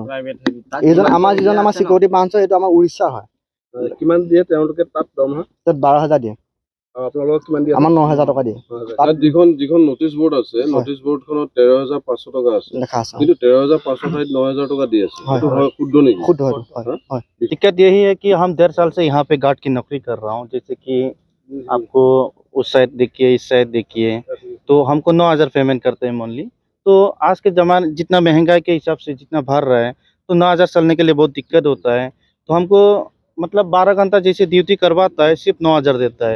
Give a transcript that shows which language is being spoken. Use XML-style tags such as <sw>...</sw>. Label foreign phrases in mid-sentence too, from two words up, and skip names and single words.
<as>এইজন আমাৰ যিজন আমাৰ চিকিউৰিটি পাঞ্চ এইটো আমাৰ উৰিষ্যা হয়। কিমান দিয়ে তেওঁলোকে তাত দৰমহা? তাত 12,000 দিয়ে। আপোনালোকক কিমান দিয়ে? আমাৰ 9,000 টকা দিয়ে। তাত যিখন নটিচ বৰ্ড আছে নটিচ বৰ্ডখনত 13,500 টকা আছে লেখা আছে কিন্তু 13,500 ঠাইত 9,000 টকা দি আছে। সেইটো হয় শুদ্ধ নেকি? শুদ্ধ হয়।</as> <hi>दिक्कत यही है कि हम 1.5 साल से यहाँ पे गार्ड की नौकरी कर रहा हूँ। जैसे कि आपको उस साइड देखिए इस साइड देखिए तो हमको 9,000 पेमेंट करते हैं मंथली। तो आज के ज़माने जितना महंगाई के हिसाब से जितना भर रहा है तो 9,000 चलने के लिए बहुत दिक्कत होता है। तो हमको मतलब 12 घंटा जैसे ड्यूटी करवाता है सिर्फ 9,000 देता है।</hi>